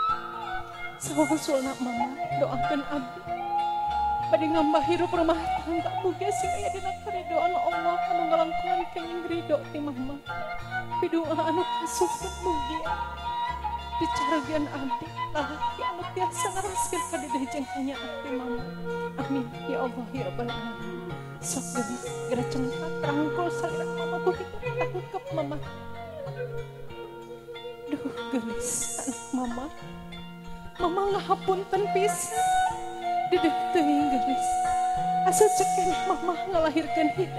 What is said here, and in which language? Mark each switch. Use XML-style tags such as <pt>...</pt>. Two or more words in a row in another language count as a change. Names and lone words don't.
<su>Sawangsulna mama doakeun abdi bade ngambah hirup rumah tangga mugi sing aya dina karidhoan Allah anu ngalangkungan kenging ridho ti mama. Pidoa anu kasumput mugi dicaragian abdi lalaki anu tiasa ngaraskeun ka dedeh jeung kanyaan ti mama.</su> <ar>آمين يا الله يا رب العالمين.</ar> <su>Sok geus geura cengkat rangkul salira mama ku kitu tangkep mama. Duh geus anak mama. Mama ngahapunten pisan. Dedeh teuing geus. Asa ceuk mama ngalahirkeun hidup.</su>